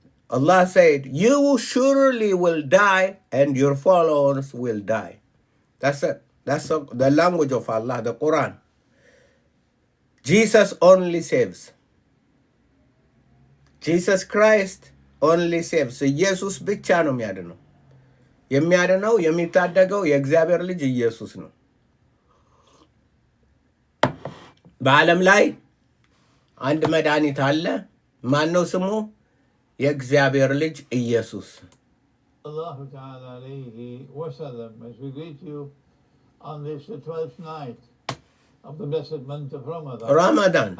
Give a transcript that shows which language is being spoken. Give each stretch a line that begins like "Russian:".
English: Allah said, you surely will die and your followers will die. That's it. That's the language of Allah, the Quran. Jesus only saves. Jesus Christ only saves.
Amharic: ኢየሱስ ብቻ ነው የሚያድነው። የሚያድነው የሚታደገው የእግዚአብሔር ልጅ ኢየሱስ ነው። በዓለም ላይ አንድ መድኃኒት አለ። ማን ነው ስሙ? የእግዚአብሔር ልጅ ኢየሱስ።
Arabic: Allahu Ta'ala alayhi wa sallam,
English: as we greet you on this the 12th night of the blessed month of Ramadan.